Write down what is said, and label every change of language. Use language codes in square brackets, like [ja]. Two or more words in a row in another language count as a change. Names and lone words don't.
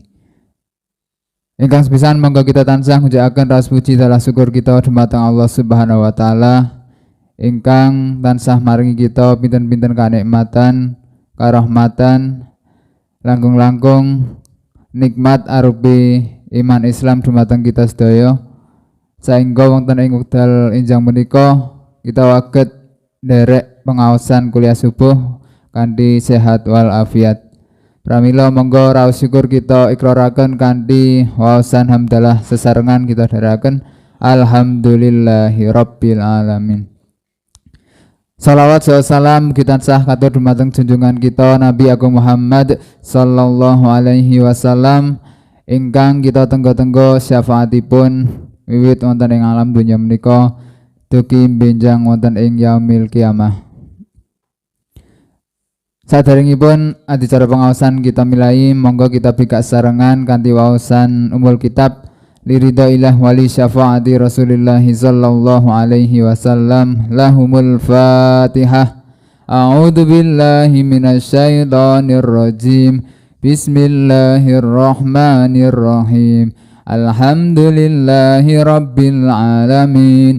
[jv] Ingkang sepisan monggo kita tansah ngucapkaken ras puji dalah syukur kita dumateng Allah [ar] سبحانه وتعالى [jv] ingkang tansah maringi kita pinten-pinten kanikmatan, karahmatan, langkung-langkung nikmat arupi iman Islam dumateng kita sedaya, saengga wonten ing wekdal enjang menika kita waget nderek pengaosan kuliah subuh kanthi sehat wal afiat. Pramila monggo raos syukur kita ikraraken kanthi waosan hamdalah sesarengan kita dherekaken [ar] الحمد لله رب العالمين. [jv] Salawat salam kita tansah katur dumateng junjungan kita Nabi Agung Muhammad [ar] صلى الله عليه وسلم [jv] ingkang kita tenggo-tenggo syafaatipun wiwit wonten ing alam dunya menika dugi benjang wonten ing [ar] يوم القيامة. [jv] Saderengipun adicara pengaosan kita milai, monggo kita bika sarengan kanthi waosan [ar] أم الكتاب لرضا الإله ولشفاعة رسول الله صلى الله عليه وسلم. لهم الفاتحة. أعوذ بالله من الشيطان الرجيم. بسم الله الرحمن الرحيم الحمد لله رب العالمين.